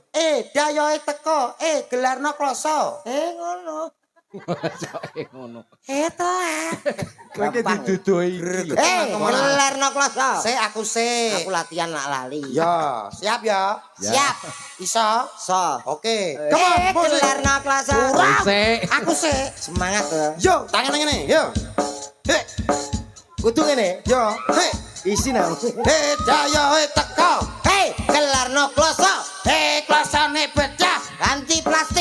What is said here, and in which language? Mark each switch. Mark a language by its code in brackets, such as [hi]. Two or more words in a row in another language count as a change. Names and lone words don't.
[jv] Dayohe teko. Gelarno kloso. Ngono. Ngono. Telah. Kowe iki didudoi iki lho. Gelarno kloso. Aku se. Aku latihan nak lali. Ya, siap ya. Siap. Iso? So. [en] Oke. Come on, [jv] musik. Gelarno kloso. Sik. Aku se. Semangat to. Yo, tangan ngene. Yo. Hei, Kudu ngene. yo. Hei. Isi nang. Dayohe teko. Gelarno kloso. Klosone pecah. Ganti plastik.